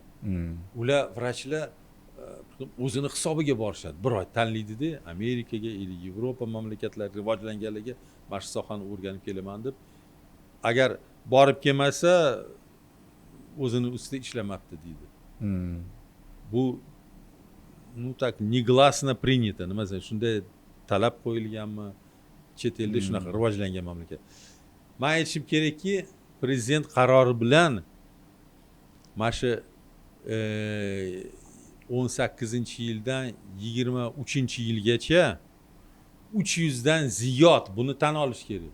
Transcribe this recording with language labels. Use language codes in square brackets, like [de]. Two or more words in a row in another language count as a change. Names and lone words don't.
[uz] Ular vrachlar o'zini hisobiga borishadi. Bir oy tanlaydida Amerikaga, Yevropa mamlakatlariga rivojlanganlarga mana shu sohani o'rganib kelaman deb. Agar borib kelmasa o'zini ustida ishlamabdi deydi. [ru] Bu так негласно принято, [uz] nima desam, shunday talab qo'yilganmi? Chet elda shunaqa rivojlangan mamlakat. Men aytishim kerakki, prezident qarori bilan mana shu 18-yildan 23-yilgacha 300 dan ziyod, buni tan olish kerak.